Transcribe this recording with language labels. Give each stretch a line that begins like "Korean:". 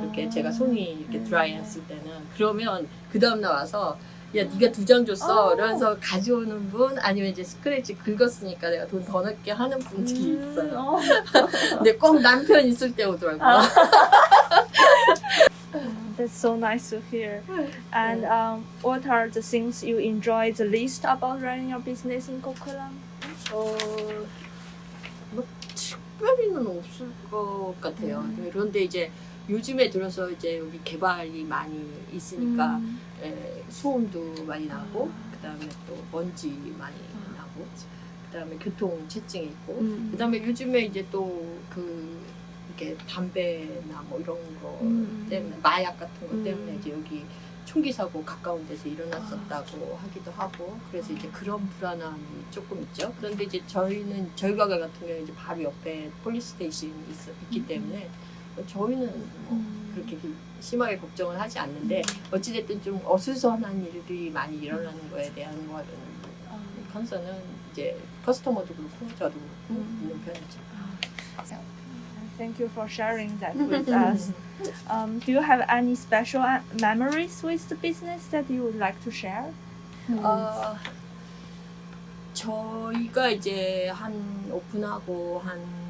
Korean: 이렇게 제가 손이 이렇게 드라이 했을 때는. 그러면 그 다음날 와서 야, 네가 2장 줬어. 이러면서 가져오는 분, 아니면 이제 스크래치 긁었으니까 내가 돈 더 넣게 하는 분들이 있어요. 근데 꼭 남편 있을 때 오더라고요.
English: That's so nice to hear. And what are the things you enjoy the least about running your business in Coquitlam?
Korean: 뭐 특별히는 없을 것 같아요. 그런데 이제 요즘에 들어서 이제 여기 개발이 많이 있으니까 소음도 많이 나고, 그다음에 또 먼지 많이 나고, 그다음에 교통 체증이 있고, 그다음에 요즘에 이제 또 이렇게 담배나 뭐 이런 거 때문에, 마약 같은 거 때문에 이제 여기 총기 사고 가까운 데서 일어났었다고 하기도 하고, 그래서 이제 그런 불안함이 조금 있죠. 그런데 이제 저희 가게 같은 경우 이제 바로 옆에 폴리스 스테이션이 있기 때문에 저희는 뭐 그렇게 심하게 걱정을 하지 않는데, 어찌됐든 좀 어수선한 일들이 많이 일어나는 거에 대한 거는 컨선은 이제 커스터머도 그렇고 저도 그렇고 있는 편이죠.
English: Thank you for sharing that with us. Do you have any special memories with the business that you would like to share?
Korean: 저희가 이제 오픈하고 한